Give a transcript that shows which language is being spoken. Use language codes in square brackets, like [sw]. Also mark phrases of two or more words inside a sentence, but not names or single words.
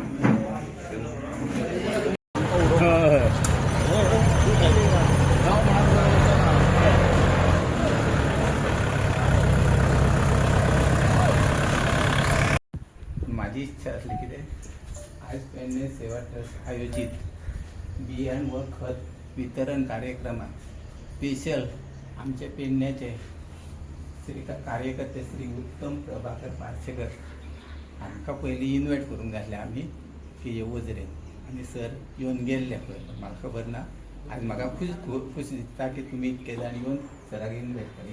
[mr] माझी इच्छा असली की ते आज पेडणे सेवा ट्रस्ट आयोजित [kok] बियाण व खत वितरण कार्यक्रमात स्पेशल आमचे पेडण्याचे कार्यकर्ते श्री उत्तम प्रभाकर पार्सेकर हांकां पयलीं इन्वायट करून घातले आमी की ये वजरे आनी सर येवन गेल्ले पळय म्हाका खबर ना. आज म्हाका खूश दिसता की तुमी इतके जाण येवन सराक इन्वायट केले.